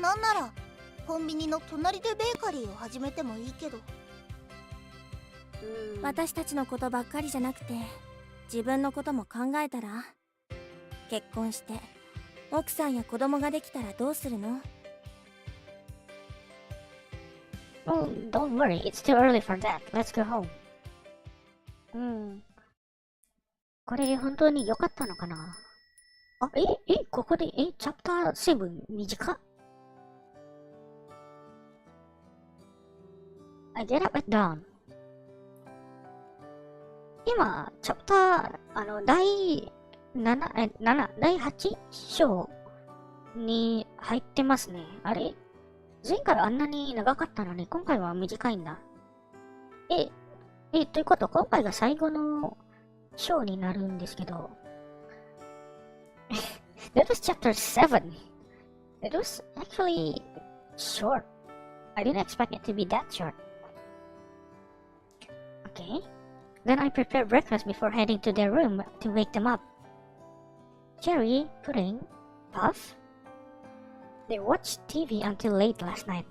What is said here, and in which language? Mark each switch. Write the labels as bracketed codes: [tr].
[ja] なんならコンビニの隣でベーカリーを始めてもいいけど。私たちのことばっかりじゃなくて自分のことも考えたら？結婚して奥さんや子供ができたらどうするの [en] Oh, don't worry, it's too early for that. Let's go home. [ja] これで本当に良かったのかな？ここで、チャプター7短っ。 [en] I get up at dawn. [ja] 今、チャプター、第8章に入ってますね。あれ？前回あんなに長かったのに、今回は短いんだ。ということ、今回が最後のショーになるんですけど、 [en] That was chapter 7. It was actually short. I didn't expect it to be that short. Okay. Then I prepared breakfast before heading to their room to wake them up. Cherry, Pudding, Puff. They watched TV until late last night.